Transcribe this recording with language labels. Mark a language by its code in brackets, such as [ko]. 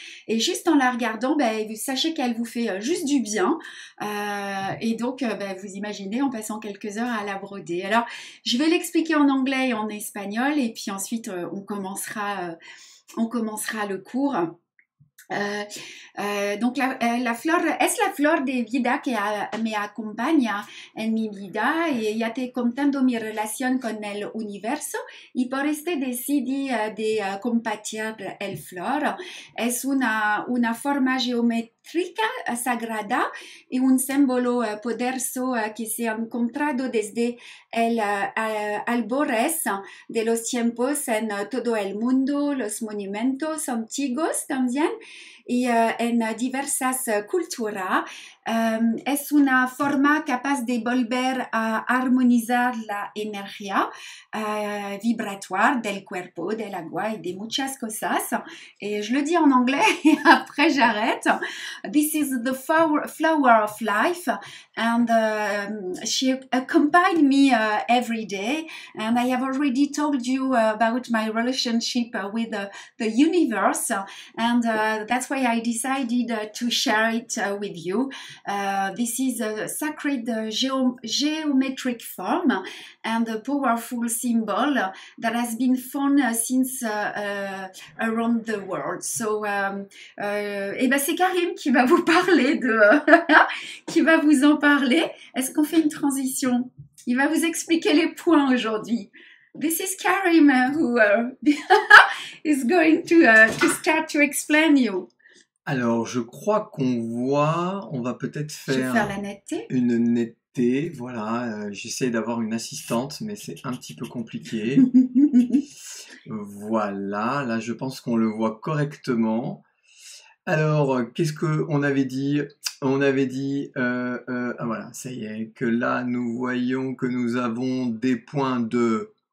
[fr] Et juste en la regardant, vous sachez qu'elle vous fait juste du bien. Et donc, vous imaginez en passant quelques heures à la broder. Alors, je vais l'expliquer en anglais et en espagnol. Et puis ensuite, on commencera le cours. Donc [es] la flor es la flor de vida que me acompaña en mi vida y ya te contando mi relación con el universo y por este decidí de compartir el flor. Es una forma geométrica sagrada y un símbolo poderoso que se ha encontrado desde el albores de los tiempos en todo el mundo, los monumentos antiguos también y en diversas culturas. Es una forma capaz de volver a armonizar la energía vibratoire del cuerpo, del agua y de muchas cosas. [fr] Et je le dis en anglais et après j'arrête. [en] This is the flower of life and she accompanied me every day, and I have already told you about my relationship with the universe, and that's why I decided to share it with you. This is a sacred geometric form and a powerful symbol that has been found since around the world. So, [fr] c'est Karim qui va vous parler qui va vous en parler. Est-ce qu'on fait une transition? Il va vous expliquer les points aujourd'hui. [en] This is Karim who is going to start to explain you. [fr] Alors, je crois on va peut-être faire la netteté. Une netteté, voilà. J'essaie d'avoir une assistante, mais c'est un petit peu compliqué. Voilà, là je pense qu'on le voit correctement. Alors, qu'est-ce qu'on avait dit? On avait dit, voilà, ça y est, que là nous voyons que nous avons des points de...